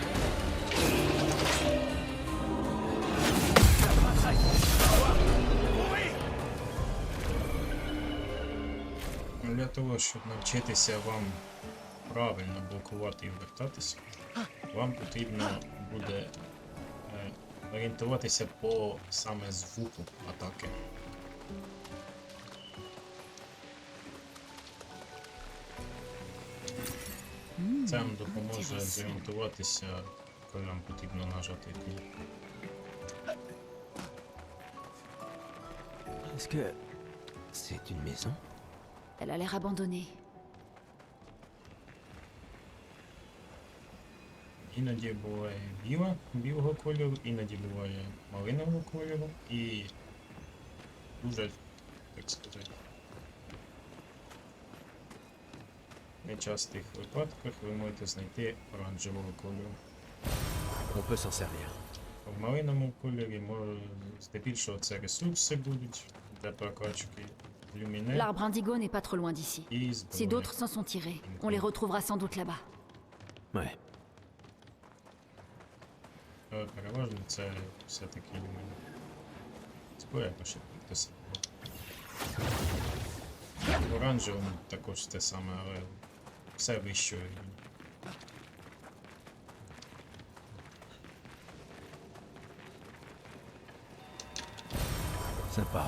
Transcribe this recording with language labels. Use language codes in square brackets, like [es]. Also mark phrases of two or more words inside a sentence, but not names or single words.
[uk] Для того, щоб навчитися вам правильно блокувати і вертатися, вам потрібно буде орієнтуватися по саме звуку атаки. Це вам допоможе зорієнтуватися, коли вам потрібно нажати кнопку. [fr] Est-ce que c'est une maison? Elle a l'air abandonnée. [uk] Іноді буває білого кольору, іноді буває малинового кольору і дуже, так сказати, В нечастих випадках ви можете знайти оранжевого кольору. [fr] On peut s'en servir. [uk] В малиному кольорі здебільшого це ресурси будуть для прокачки люміне [fr] L'arbre indigo n'est pas trop loin d'ici. [uk] і [fr] Si [uk] зброї. [fr] d'autres s'en sont tirés, on les retrouvera sans doute là-bas. Ouais. [uk] Але переважно це все-таки люміне. Зброя пише те саме. В оранжевому також те саме, але все вищого рівня. [fr] Sympa.